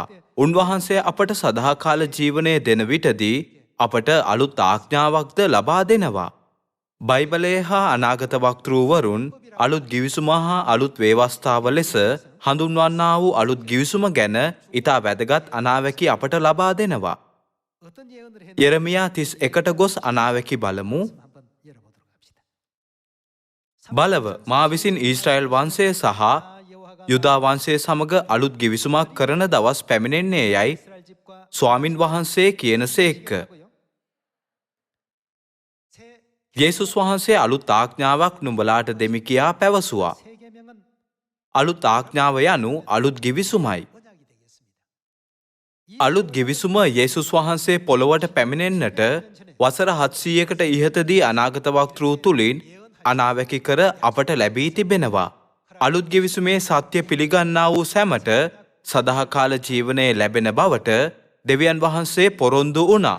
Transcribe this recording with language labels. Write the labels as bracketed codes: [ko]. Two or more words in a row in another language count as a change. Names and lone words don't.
[si] උන්වහන්සේ අපට සදාකාල ජීවනය දෙන විටදී අපට අලුත් ආඥාවක්ද ලබා දෙනවා. බයිබලයේ හා අනාගත වක්තෘවරුන් අලුත් ගිවිසුම හා අලුත් ව්‍යවස්ථාව ලෙස හඳුන්වන්නා වූ අලුත් ගිවිසුම ගැන ඉතා වැදගත් අනාවැකි අපට ලබා දෙනවා. [ko] 어떤 예언을 했는지 [si] යෙරමියා 31ට ගොස් අනාවැකි බලමු. [ko] 한번 열어보도록 합시다. [si] බලව මා විසින් ඊශ්‍රායෙල් වංශය සහ යුදා වංශය සමග අලුත් ගිවිසුමක් කරන දවස් පැමිණෙන්නේ යයි [ko] 이스라엘 집과 [si] ස්වාමින් වහන්සේ කියනසේක. [ko] 새 [si] යේසුස් වහන්සේ අලුත් ආඥාවක් නුඹලාට දෙමි කියා පැවසුවා. [ko] 새 계명은 [si] අලුත් ආඥාව යනු අලුත් ගිවිසුමයි. [ko] 언약이 되겠습니다. [si] අලුත් ගිවිසුම යේසුස් වහන්සේ පොළොවට පැමිණෙන්නට වසර 700කට ඉහතදී අනාගත වක්තෘ තුලින් අනාවැකි කර අපට ලැබී තිබෙනවා. අලුත් ගිවිසුමේ සත්‍ය පිළිගන්නා වූ සැමට සදාකාල ජීවනය ලැබෙන බවට දෙවියන් වහන්සේ පොරොන්දු වුණා.